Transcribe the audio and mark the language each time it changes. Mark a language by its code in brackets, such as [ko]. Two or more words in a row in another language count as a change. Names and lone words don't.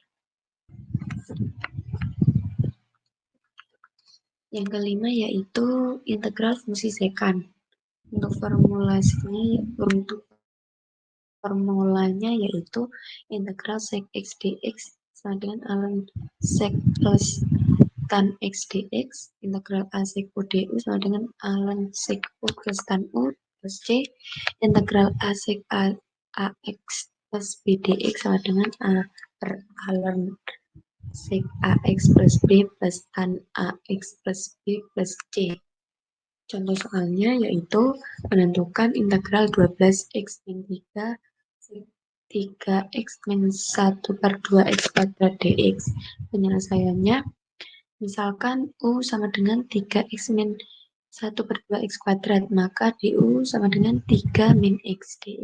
[id] Yang kelima yaitu integral fungsi sekant. Untuk formulanya yaitu integral sec x dx sama dengan ln sec plus tan x dx, integral a sec u du sama dengan ln sec u plus tan u plus c, integral a sec ax plus b dx sama dengan a per ln sec ax plus b plus tan ax plus b plus c. Contoh soalnya yaitu menentukan integral 12x min 3 sec 3x min 1 per 2x kuadrat dx. Penyelesaiannya, misalkan U sama dengan 3x min 1 per 2x kuadrat, maka du sama dengan 3 min x dx.